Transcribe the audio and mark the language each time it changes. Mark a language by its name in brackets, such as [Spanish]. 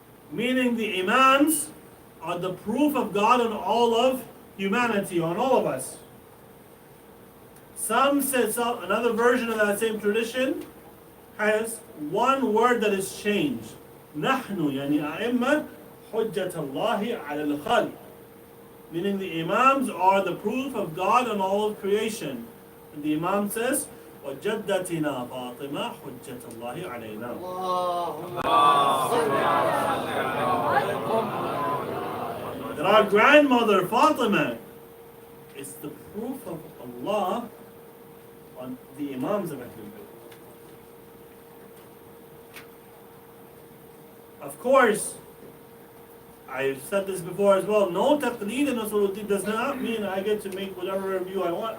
[English] Meaning the Imams are the proof of God on all of humanity, on all of us. Some say, another version of that same tradition has one word that is changed. [Arabic] نحن يعني أئمة حجة الله على الخلق. [English] Meaning the Imams are the proof of God on all of creation. And the Imam says, [Arabic] وَجَدَّتِنَا فَاطِمَةَ حُجَّةَ اللَّهِ عَلَيْنَا. [English] That our grandmother Fatima is the proof of Allah on the Imams of Ahlul Bayt. Of course, I've said this before as well, no taqleed in Usuluddin does not mean I get to make whatever review I want.